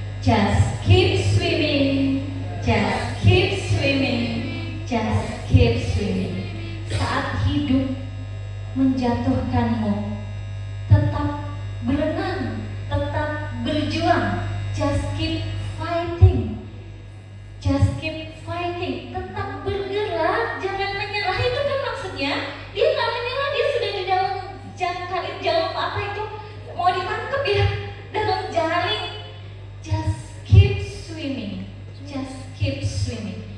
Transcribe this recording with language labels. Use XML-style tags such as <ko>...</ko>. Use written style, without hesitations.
<en>Just keep swimming, just keep swimming, just keep swimming.</en> <id>Saat hidup menjatuhkanmu, tetap berenang, tetap berjuang.</id> <en>Just keep fighting, just keep fighting.</en> <id>Tetap bergerak, jangan menyerah. Itu kan maksudnya. Dia nggak menyerah, dia sudah di dalam jarum apa itu mau ditangkap ya, dalam jaring.</id> <en>Just keep swimming, just keep swimming.</en>